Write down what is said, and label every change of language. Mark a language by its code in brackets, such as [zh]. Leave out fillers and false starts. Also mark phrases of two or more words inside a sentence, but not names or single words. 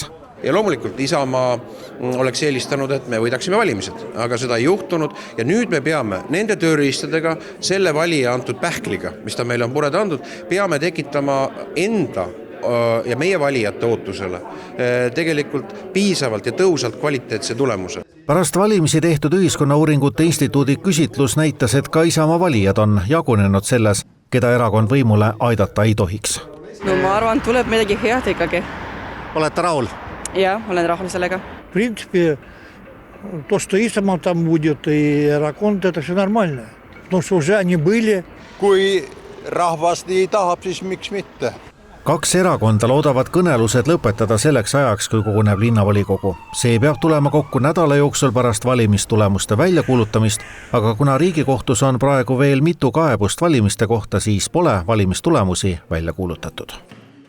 [et] Ja loomulikult Isamaa oleks eelistanud, et me võidaksime valimised, aga seda ei juhtunud ja nüüd me peame nende tööriistadega, selle valija antud pähkliga, mis ta meile on pureda andnud, peame tekitama enda ja meie valijate ootusele tegelikult piisavalt ja tõhusalt kvaliteetse tulemuse. Pärast valimisi tehtud Ühiskonnauuringute Instituudi küsitlus näitas, et ka Isamaa valijad on jagunenud selles, keda erakond võimule aidata ei tohiks. No ma arvan, tuleb midagi head ikkagi. Olete rahul? Ja, olen rahul sellega. [ru] В принципе, то, что Isamaa там будет и erakond, это все нормально. Потому что уже они были. [et] Kui rahvas nii tahab, siis miks mitte? 2 erakonda loodavad kõnelused lõpetada selleks ajaks, kui koguneb linnavolikogu. See peab tulema kokku nädala jooksul pärast valimistulemuste väljakuulutamist, aga kuna Riigikohtus on praegu veel mitu kaebust valimiste kohta, siis pole valimistulemusi välja kuulutatud.